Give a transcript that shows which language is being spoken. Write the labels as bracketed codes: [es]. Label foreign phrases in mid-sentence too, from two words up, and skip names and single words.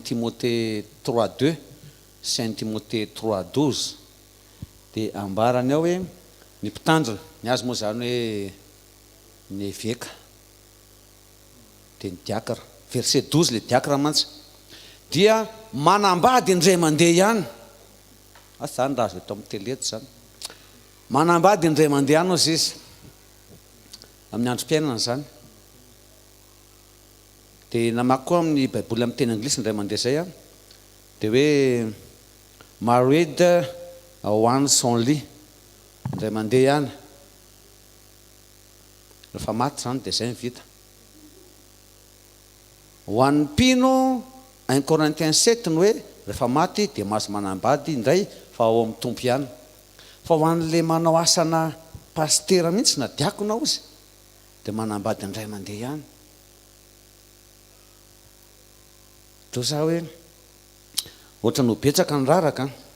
[mg] Timothée 3:2 sy 1 Timothée 3:12 dia ambarany ao hoe ny mpitandrina ny azy moa zany hoe ny évêque dia ny diakra verset 12 le diakra mantsy dia manambady indray mandeha ihany zany raha azo eto amin'ny teleto zany manambady indray mandeha ihany ozy izy amin'ny androm-piainana zany dia namaky koa amin'ny baiboly amin'ny teny anglisy indray mandeha zay dia hoe [en] married once only [mg] indray mandeha ihany rehefa maty zany dia zay mivita ho an'ny mpino 1 Corinthiens 7 ny hoe rehefa maty dia mahazo manambady indray fa ao amin'ny tompo ihany fa ho an'le manao asana pastera mihitsy na diakona ozy dia manambady indray mandeha ihany to za hoe ohatra no betsaka ny raraka